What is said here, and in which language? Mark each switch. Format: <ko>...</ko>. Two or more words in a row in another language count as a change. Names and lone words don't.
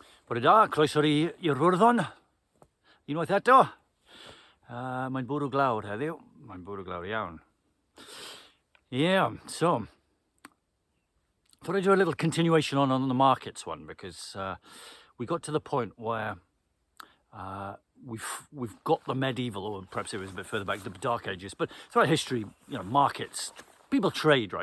<cy>Bore da, croeso i'r Rwrdon. Unwaith eto. Mae'n bwrw glawr heddiw. Mae'n bwrw glawr iawn.</cy> <en>Yeah, so thought I'd do a little continuation on the markets one, because we got to the point where we've got the medieval, or perhaps it was a bit further back, the Dark Ages, but throughout history, you know, markets, people trade, right?</en>